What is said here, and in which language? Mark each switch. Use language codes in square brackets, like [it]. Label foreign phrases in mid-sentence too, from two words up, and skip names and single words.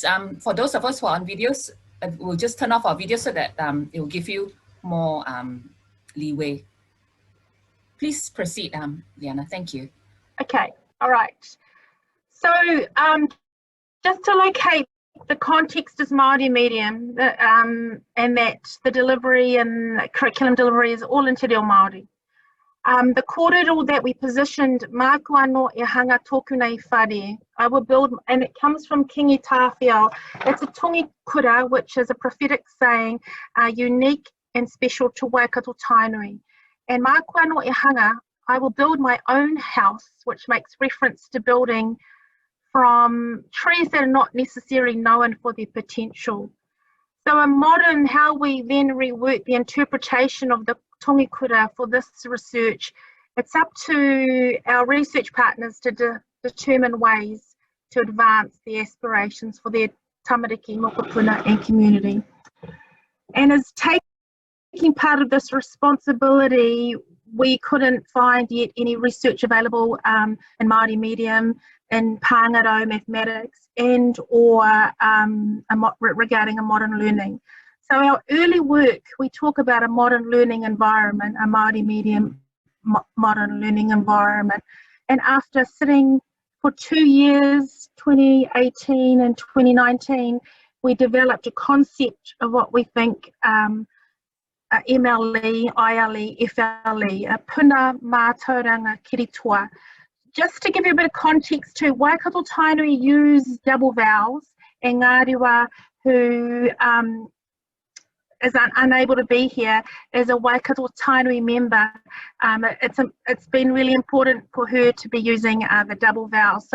[en] For those of us who are on videos, we'll just turn off our video so that it will give you more leeway. Please proceed, Leeana. Thank you. Okay. All right. So just to locate, the context is Māori medium, and that the delivery and curriculum delivery is all in [mi] te reo Māori. [en] The kōrero that we positioned, [mi] mākua no e hanga tōku nei whare. [en] I will build, and it comes from Kingi Tāwhiao. It's a [mi] tongi kura, [en] which is a prophetic saying, unique and special to Waikato Tainui. And [mi] mākua no e hanga, [en] I will build my own house, which makes reference to building from trees that are not necessarily known for their potential. So in modern, how we then rework the interpretation of the [mi] tongi kura [en] for this research, it's up to our research partners to determine ways to advance the aspirations for their tamariki, mokopuna and community. And as taking part of this responsibility, we couldn't find yet any research available in Māori medium, in Pāngaro mathematics, and or regarding a modern learning. So our early work, we talk about a modern learning environment, a Māori medium modern learning environment. And after sitting for 2 years, 2018 and 2019, we developed a concept of what we think MLE, ILE, FLE, a [mi] puna mātauranga kiritoa. [en] Just to give you a bit of context too, Waikato Tainui use double vowels, and Ngārewa, who is unable to be here, as a Waikato Tainui member, it's been really important for her to be using the double vowels.